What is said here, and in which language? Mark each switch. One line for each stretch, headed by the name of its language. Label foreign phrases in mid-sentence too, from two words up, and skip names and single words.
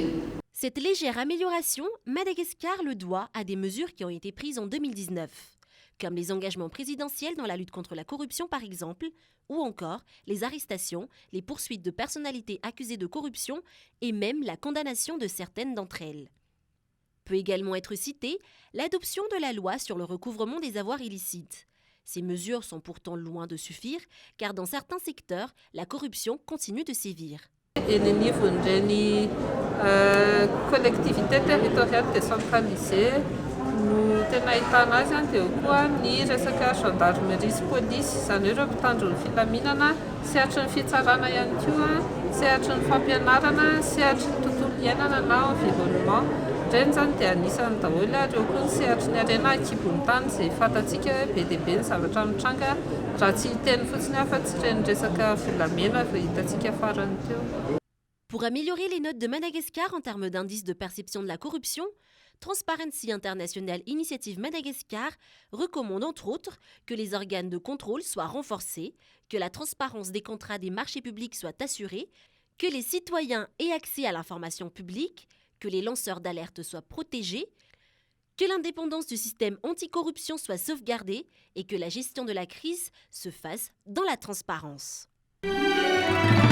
French: Cette légère amélioration, Madagascar le doit à des mesures qui ont été prises en 2019, comme les engagements présidentiels dans la lutte contre la corruption par exemple, ou encore les arrestations, les poursuites de personnalités accusées de corruption et même la condamnation de certaines d'entre elles. Peut également être citée l'adoption de la loi sur le recouvrement des avoirs illicites. Ces mesures sont pourtant loin de suffire, car dans certains secteurs, la corruption continue de sévir.
Malagasy: Ny
French: collectivité territoriale décentralisée
Malagasy: no tena ahitana azy dia koa ny resaka gendarmerie sy polisy, izany hoe ireo mpitandro ny filaminana, sehatry ny fitsarana ihany koa, sehatry ny fampianarana, sehatry ny tontolo iainana na environnement. Ireny zany dia anisan'ny daholo ary eo koa ny sehatry ny harena akibon'ny tany izay fantatsika hoe be dia be ny zavatra mitranga raha tsy hiteny fotsiny afa-tsy ireny resaka volamena izay hitantsika farany teo.
French: Pour améliorer les notes de Madagascar en termes d'indice de perception de la corruption, Transparency International Initiative Madagascar recommande entre autres que les organes de contrôle soient renforcés, que la transparence des contrats des marchés publics soit assurée, que les citoyens aient accès à l'information publique, que les lanceurs d'alerte soient protégés, que l'indépendance du système anticorruption soit sauvegardée et que la gestion de la crise se fasse dans la transparence.